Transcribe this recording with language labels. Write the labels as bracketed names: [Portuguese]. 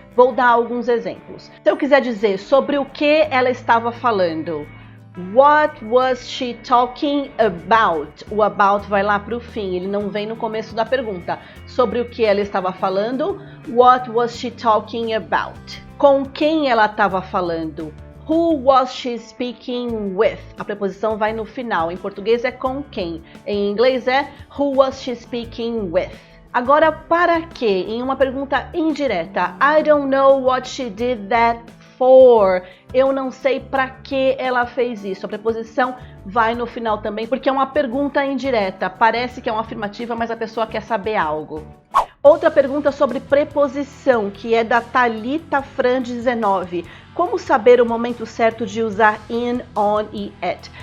[Portuguese] Vou dar alguns exemplos. Se eu quiser dizer sobre o que ela estava falando, [English] what was she talking about? [Portuguese] O about vai lá para o fim, ele não vem no começo da pergunta. Sobre o que ela estava falando, [English] what was she talking about? [Portuguese] Com quem ela estava falando? [English] Who was she speaking with? [Portuguese] A preposição vai no final. Em português é com quem. Em inglês é [English] who was she speaking with? [Portuguese] Agora, para quê? Em uma pergunta indireta. [English] I don't know what she did that for. [Portuguese] Eu não sei para que ela fez isso. A preposição vai no final também, porque é uma pergunta indireta. Parece que é uma afirmativa, mas a pessoa quer saber algo. Outra pergunta sobre preposição, que é da Thalita Fran 19. Como saber o momento certo de usar in, on e at?